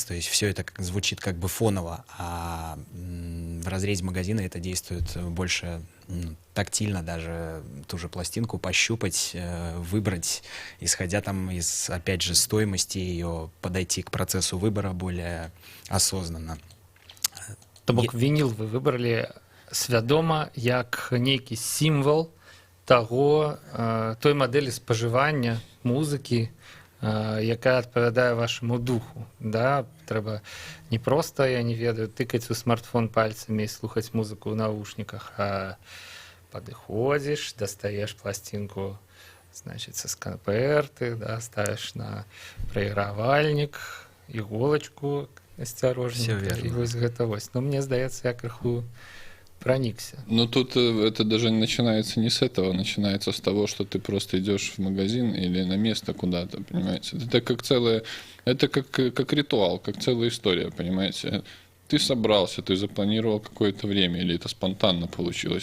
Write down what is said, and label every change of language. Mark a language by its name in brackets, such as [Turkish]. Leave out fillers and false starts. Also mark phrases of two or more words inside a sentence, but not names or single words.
[Russian] То есть все это звучит как бы фоново, а в разрезе магазина это действует больше тактильно, даже ту же пластинку пощупать, выбрать, исходя там из, опять же, стоимости ее, подойти к процессу выбора более осознанно. [Belarusian] То бок вініл вы выбралі свядома як нейкі сімвал таго той мадэлі спажывання музыкі, якая адпавядае вашаму духу. Да? Трэба не проста, я не ведаю, тыкаць у смартфон пальцамі і слухаць музыку ў навушніках, а падыходзіш, дастаеш пласцінку, значит, са сканпэрты, да, ставіш на прайгравальнік, іголачку асцярожненька, і вось гэта вось. Ну, мне здаецца, я крыху проникся. [Russian] Ну, тут это даже начинается не с этого, начинается с того, что ты просто идешь в магазин или на место куда-то, понимаете. Это как целое, это как ритуал, как целая история, понимаете. Ты собрался, ты запланировал какое-то время, или это спонтанно получилось.